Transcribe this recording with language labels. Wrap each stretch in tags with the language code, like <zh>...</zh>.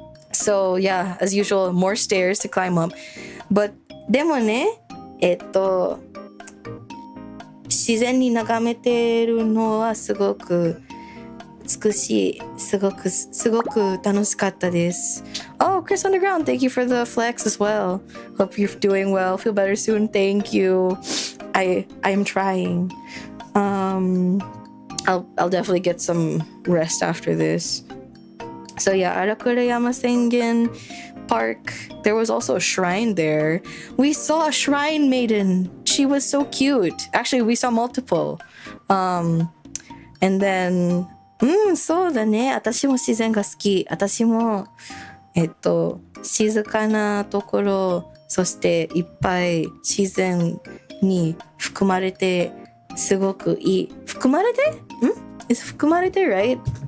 <en>So yeah, as usual, more stairs to climb up.</en> <ja>But でもね、自然に眺めてるのはすごく美しい。すごく楽しかったです。</ja> <en>Oh, Chris Underground, thank you for the flex as well. Hope you're doing well. Feel better soon. Thank you. I'm trying. I'll definitely get some rest after this. So yeah, Arakurayama Sengen Park. There was also a shrine there. We saw a shrine maiden. She was so cute. Actually, we saw multiple. And then</en> <ja>そうだね。私も自然が好き。私も、静かなところ、そしていっぱい自然に含まれて、すごくいい。含まれて 含まれて right?</ja>